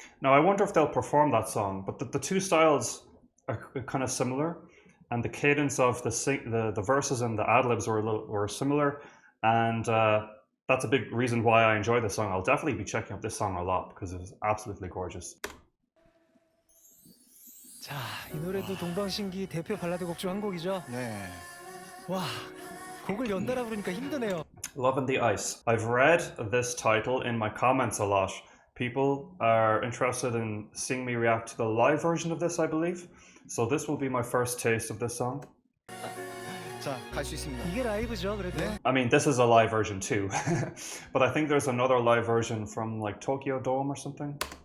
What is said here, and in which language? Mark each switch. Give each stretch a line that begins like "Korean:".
English: Now I wonder if they'll perform that song, but the two styles are kind of similar. And the cadence of the verses and the ad-libs were similar. And that's a big reason why I enjoy this song. I'll definitely be checking out this song a lot because it's absolutely gorgeous.
Korean: 자, 이 노래도 동방신기 대표 발라드 곡 중 한 곡이죠. 네. 와, 곡을 연달아 부르니까 힘드네요.
English: Love in the Ice. I've read this title in my comments a lot. People are interested in seeing me react to the live version of this, I believe. So this will be my first taste of this song.
Korean: 자, 갈 수 있습니다. 이게 라이브죠, 그래도. 네.
English: I mean, this is a live version too. But I think there's another live version from like Tokyo Dome or something.